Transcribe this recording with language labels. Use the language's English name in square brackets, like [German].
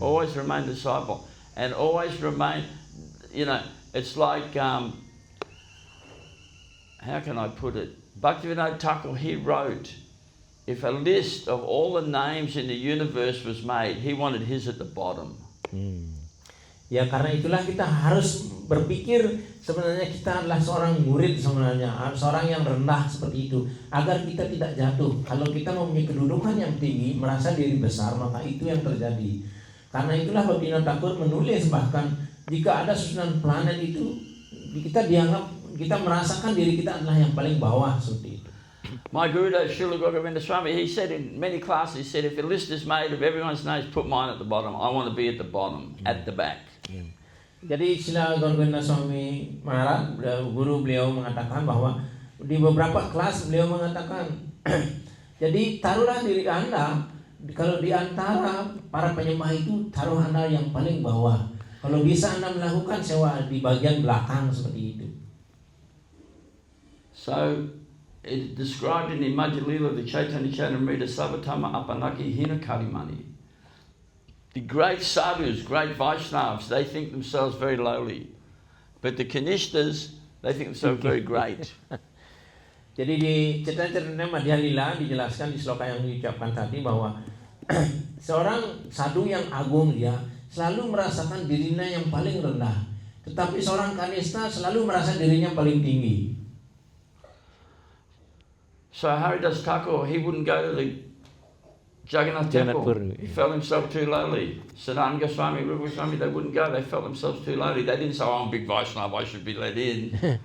[English] Always remain a disciple. And always remain, it's like, how can I put it? Bhaktivinoda Thakur, he wrote, if a list of all the names in the universe was made, he wanted his at the bottom. [Indonesian] Ya karena itulah kita harus berpikir sebenarnya kita adalah seorang murid sebenarnya, seorang yang rendah seperti itu agar kita tidak jatuh. Kalau kita mempunyai kedudukan yang tinggi, merasa diri besar, maka itu yang terjadi. Karena itulah Bhaktivinoda Thakur menulis bahkan jika ada susunan planet itu kita merasakan diri kita adalah yang paling bawah seperti itu. [English] My Guru, Srila Gogovinda Swami, he said in many classes, he said, if a list is made of everyone's names, put mine at the bottom. I want to be at the bottom, at the back. [Indonesian] Jadi Srila Gogovinda Swami Maharaj, guru beliau mengatakan bahwa di beberapa kelas beliau mengatakan, jadi taruhlah diri Anda, kalau di antara para penyembah itu, taruh Anda yang paling bawah. Kalau bisa Anda melakukan sewa di bagian belakang seperti itu. [English] So, it described in the Madhya Lila, the Chaitanya Charitamrita, Savatama Apanaki Hina Karimani. The great sadhus, great Vaishnavas, they think themselves very lowly. But the Kanishtas, they think themselves very great. [Indonesian] Jadi di Chaitanya Madhya Lila dijelaskan di sloka yang diucapkan tadi bahwa seorang sadhu yang agung dia selalu merasakan dirinya yang paling rendah. Tetapi seorang kanista selalu merasa dirinya paling tinggi. [English] So Haridas Thakur, he wouldn't go to the Jagannath Temple. He felt himself too lowly. Siddhanta Goswami, Rupa Goswami, they wouldn't go. They felt themselves too lowly. They didn't say, oh, I'm a big Vaishnava, I should be let in.